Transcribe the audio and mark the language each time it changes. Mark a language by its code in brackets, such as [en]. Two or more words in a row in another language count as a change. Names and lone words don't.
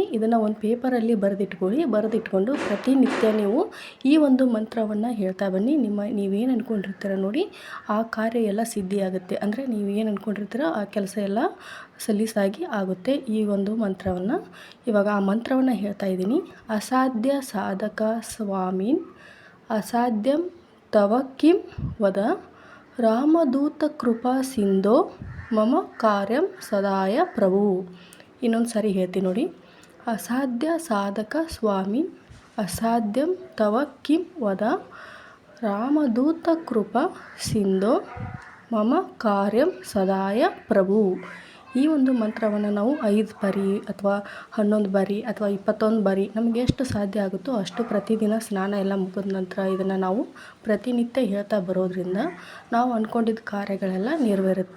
[kn] ಇದನ್ನು ಒಂದು ಪೇಪರಲ್ಲಿ ಬರೆದಿಟ್ಕೊಂಡು ಪ್ರತಿನಿತ್ಯ ನೀವು ಈ ಒಂದು ಮಂತ್ರವನ್ನು ಹೇಳ್ತಾ ಬನ್ನಿ. ನೀವೇನು ಅಂದ್ಕೊಂಡಿರ್ತೀರ ನೋಡಿ ಆ ಕಾರ್ಯ ಎಲ್ಲ ಸಿದ್ಧಿಯಾಗುತ್ತೆ. ಅಂದರೆ ನೀವು ಏನು ಅಂದ್ಕೊಂಡಿರ್ತೀರೋ ಆ ಕೆಲಸ ಎಲ್ಲ ಸಲೀಸಾಗಿ ಆಗುತ್ತೆ. ಈ ಒಂದು ಮಂತ್ರವನ್ನು ಇವಾಗ ಆ ಮಂತ್ರವನ್ನು ಹೇಳ್ತಾ ಇದ್ದೀನಿ. [sa] ಅಸಾಧ್ಯ ಸಾಧಕ ಸ್ವಾಮಿನ್ ಅಸಾಧ್ಯಂ ತವ ಕಿಂ ವದ ರಾಮದೂತ ಕೃಪಾ ಸಿಂಧೋ ಮಮ ಕಾರ್ಯಂ ಸದಾಯ ಪ್ರಭು. [kn] ಇನ್ನೊಂದು ಸಾರಿ ಹೇಳ್ತೀನಿ ನೋಡಿ. [sa] ಅಸಾಧ್ಯ ಸಾಧಕ ಸ್ವಾಮಿ ಅಸಾಧ್ಯಂ ತವ ಕಿಂ ವದ ರಾಮದೂತ ಕೃಪಾ ಸಿಂಧೋ ಮಮ ಕಾರ್ಯಂ ಸದಾಯ ಪ್ರಭು. [kn] ಈ ಒಂದು ಮಂತ್ರವನ್ನು ನಾವು 5 ಬಾರಿ ಅಥವಾ 11 ಬಾರಿ ಅಥವಾ 21 ಬಾರಿ ನಮಗೆ ಎಷ್ಟು ಸಾಧ್ಯ ಆಗುತ್ತೋ ಅಷ್ಟು ಪ್ರತಿದಿನ ಸ್ನಾನ ಎಲ್ಲ ಮುಗಿದ ನಂತರ ಇದನ್ನು ನಾವು ಪ್ರತಿನಿತ್ಯ ಹೇಳ್ತಾ ಬರೋದ್ರಿಂದ ನಾವು ಅಂದ್ಕೊಂಡಿದ್ದ ಕಾರ್ಯಗಳೆಲ್ಲ ನೆರವೇರುತ್ತೆ.